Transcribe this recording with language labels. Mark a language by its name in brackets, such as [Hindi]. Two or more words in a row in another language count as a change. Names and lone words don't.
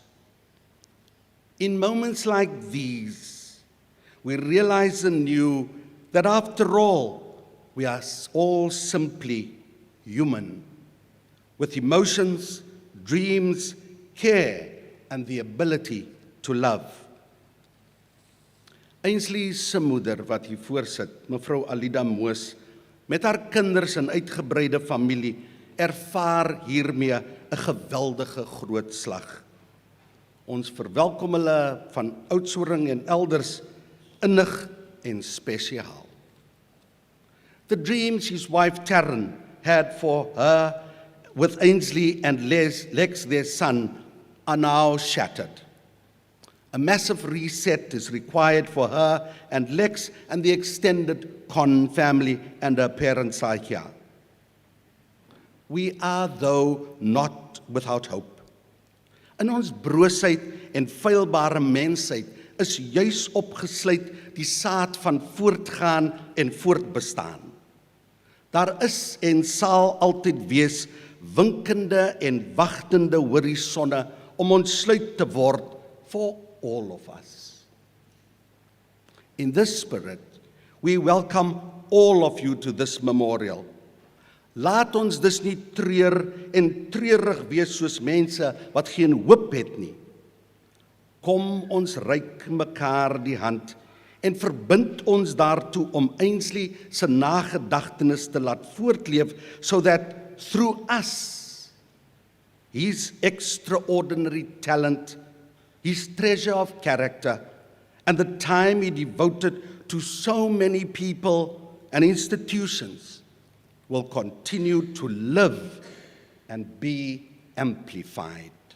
[English] In moments like these, we realize anew that after all, we are all simply human, with emotions, dreams, care, and the ability to love. [Afrikaans] Ainsley se moeder wat hier voorsit, mevrou Alida Moos, met haar kinders en uitgebreide familie, ervaar hiermee 'n geweldige groot slag. Ons verwelkom hulle van Oudtshoorn en elders innig en spesiaal. [English] The dreams his wife Taryn had for her with Ainsley and Lex, their son, are now shattered. A massive reset is required for her and Lex and the extended Con family, and her parents are here. We are, though, not without hope. [Afrikaans] In ons broosheid en feilbare mensheid is juis opgesluit die saad van voortgaan en voortbestaan. Daar is en sal altyd wees winkende en wagtende horisonne om ontsluit te word [English] for all of us. In this spirit, we welcome all of you to this memorial. [Afrikaans] Laat ons dus nie treur en treurig wees soos mense wat geen hoop het nie. Kom ons reik mekaar die hand en verbind ons daartoe om Ainsley se nagedagtenis te laat voortleef, [English] so that through us, his extraordinary talent, his treasure of character, and the time he devoted to so many people and institutions will continue to live and be amplified.